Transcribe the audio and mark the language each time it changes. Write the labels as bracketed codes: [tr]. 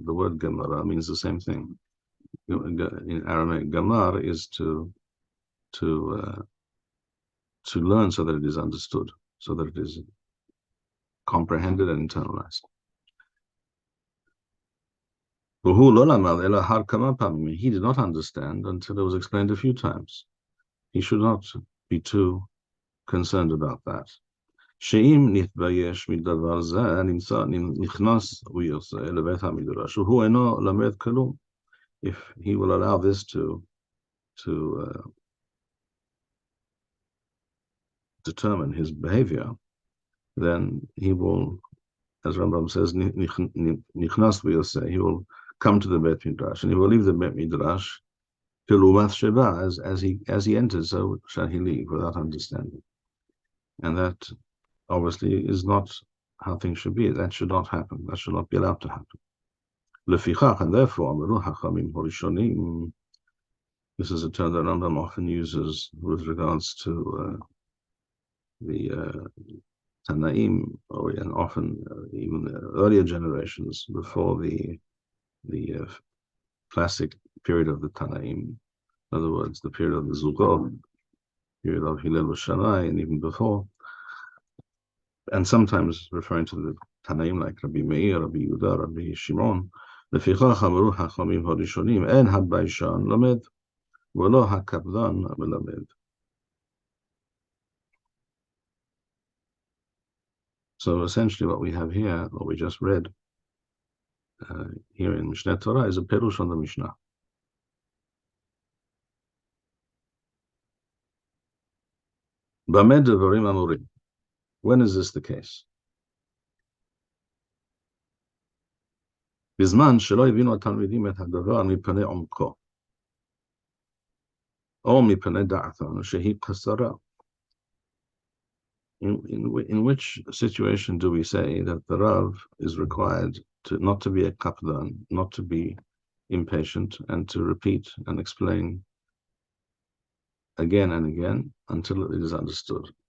[en] The word Gemara means the same thing. In Aramaic, Gemar is to learn so that it is understood, so that it is comprehended and internalized. He did not understand until it was explained a few times. He should not be too concerned about that. [he] שאם נתבייש מדבר זה, נכנס ויוצא לבית המדרש, והוא אינו למד כלום. [en] If he will allow this to determine his behavior, then he will, as Rambam says, [he] נכנס ויוצא, [en] he will come to the Beit Midrash, and he will leave the Beit Midrash [he] כלעומת שבא, [en] as he enters, so shall he leave without understanding. And that obviously is not how things should be. That should not happen. That should not be allowed to happen. לפיכך, and therefore, [he] אמרו חכמים הראשונים, [en] this is a term that Rambam often uses with regards to the Tanaim, and often even the earlier generations before the classic period of the Tanaim. In other words, the period of the Zugot, period of Hillel Shammai, and even before. And sometimes referring to the Tanaim like Rabbi Meir, Rabbi Yehuda, Rabbi Shimon. [he] לפיכך אמרו חכמים הראשונים, אין הביישן למד, ולא הקפדן מלמד. [en] So essentially what we have here, what we just read here in Mishneh Torah, is a perush on the Mishnah. [he] במה דברים אמורים? [en] When is this the case? [he] בזמן שלא הבינו התלמידים את הדבר מפני עומקו, או מפני דעתם שהיא קצרה. [en] In which situation do we say that the Rav is required not to be a kapdan, not to be impatient, and to repeat and explain again and again until it is understood?